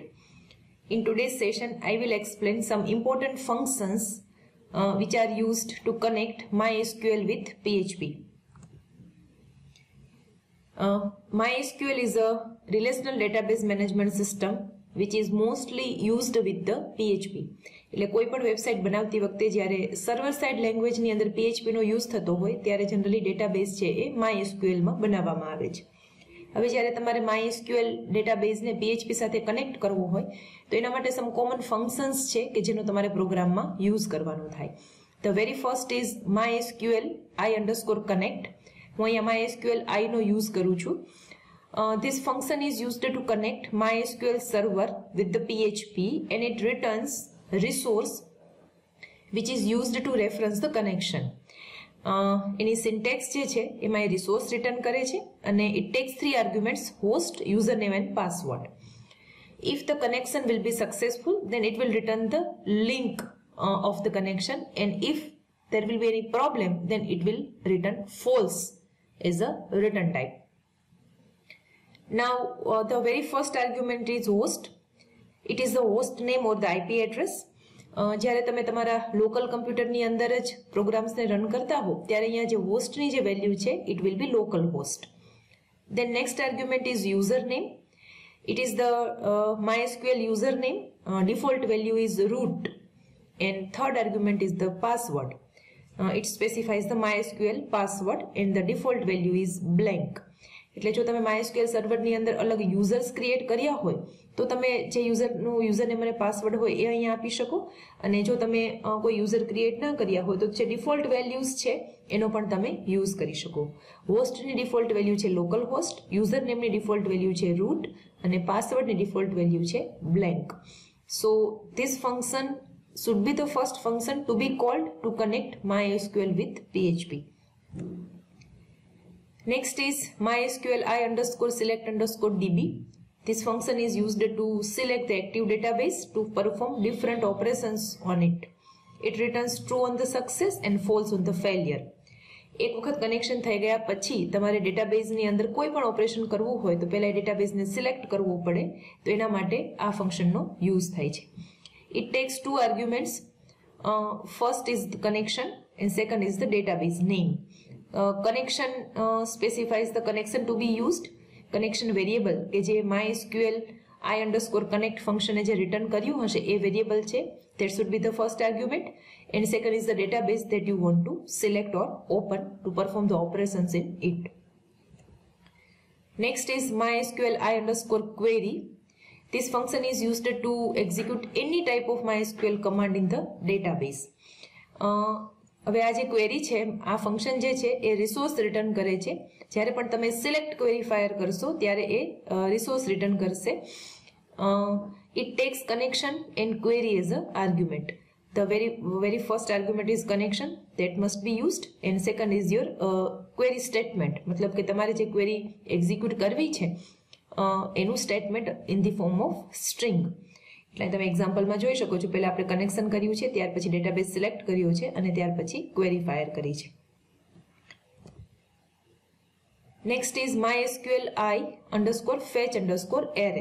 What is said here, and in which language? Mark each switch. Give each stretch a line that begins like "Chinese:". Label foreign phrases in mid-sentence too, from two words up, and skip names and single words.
English: In today's session, I will explain some important functions which are used to connect MySQL with PHP. MySQL is a relational database management system which is mostly used with the PHP.
Gujarati: એટલે કોઈ પણ વેબસાઇટ બનાવતી વખતે જ્યારે
English: server side language
Gujarati: અંદર PHP નો યુઝ થતો હોય ત્યારે જનરલી ડેટાબેઝ છે એ MySQL માં બનાવવામાં આવે છે. હવે જ્યારે તમારે MySQL ડેટાબેઝને PHP સાથે કનેક્ટ કરવો હોય તો એના માટે
English: some common functions
Gujarati: છે કે જેનો તમારે પ્રોગ્રામમાં યુઝ કરવાનો થાય.
English: The very first is MySQL I_connect.
Gujarati: હું અહીંયા MySQL I નો યુઝ કરું છું.
English: This function is used to connect MySQL server with the PHP and it returns resource which is used to reference the connection.
Gujarati: એની syntax જે છે એમાં એ
English: resource return
Gujarati: કરે છે અને
English: it takes three arguments: host, username and password. If the connection will be successful, then it will return the link of the connection, and if there will be any problem, then it will return false as a return type. Now the very first argument is host. It is the host name or the IP address.
Gujarati: જ્યારે તમે તમારા
English: local computer
Gujarati: અંદર જ પ્રોગ્રામ્સને રન કરતા હો ત્યારે અહીંયા જે હોસ્ટની જે વેલ્યુ છે
English: it will be local host. Then next argument is username. It is the MySQL username. Default value is root, and third argument is the password. It specifies the MySQL password and the default value is blank.
Gujarati: એટલે જો તમે MySQL સર્વરની અંદર અલગ
English: users create
Gujarati: કર્યા હોય તો તમે જે યુઝરનું યુઝરનેમ અને પાસવર્ડ હોય એ અહીંયા આપી શકો, અને જો તમે કોઈ
English: user create
Gujarati: ના કર્યા હોય તો જે
English: default values
Gujarati: છે એનો પણ તમે યુઝ કરી શકો. હોસ્ટની
English: default value
Gujarati: છે
English: local host,
Gujarati: યુઝરનેમની
English: default value
Gujarati: છે રૂટ અને પાસવર્ડની
English: default value
Gujarati: છે બ્લેન્ક.
English: so this function should be the first function to be called to connect MySQL with PHP. Next is MySQL I_select_DB. This function is used to select the active database to perform different operations on it. It returns true on the success and false on the failure.
Gujarati: એક વખત કનેક્શન થઈ ગયા પછી તમારે ડેટાબેઝની અંદર કોઈ પણ ઓપરેશન કરવું હોય તો પહેલા ડેટાબેઝને સિલેક્ટ કરવું પડે, તો એના માટે આ ફંક્શનનો યુઝ થાય છે.
English: It takes two arguments. First is the connection and second is the database name. Connection specifies the connection to be used. Connection variable
Gujarati: કે જે MySQL I_connect function જે રિટર્ન કર્યું હશે એ વેરિયેબલ છે,
English: that should be the first argument, and second is the database that you want to select or open to perform the operations in it. Next is MySQL I_query. This function is used to execute any type of MySQL command in the database.
Gujarati: હવે આ જે ક્વેરી છે આ ફંક્શન જે છે એ
English: resource return
Gujarati: કરે છે. જ્યારે પણ તમે
English: select queryfire
Gujarati: કરશો ત્યારે એ
English: resource return
Gujarati: કરશે.
English: it takes connection and query as a argument. The very first argument is connection that must be used, and second is your query statement.
Gujarati: મતલબ કે તમારે જે
English: query execute
Gujarati: કરવી છે એનું સ્ટેટમેન્ટ
English: in the form of string.
Gujarati: એટલે તમે એક્ઝામ્પલમાં જોઈ શકો છો, પહેલા આપણે કનેક્શન કર્યું છે, ત્યાર પછી ડેટાબેઝ સિલેક્ટ કર્યો છે અને ત્યાર પછી
English: query fire
Gujarati: કરી છે.
English: next is MySQL I_fetch_array.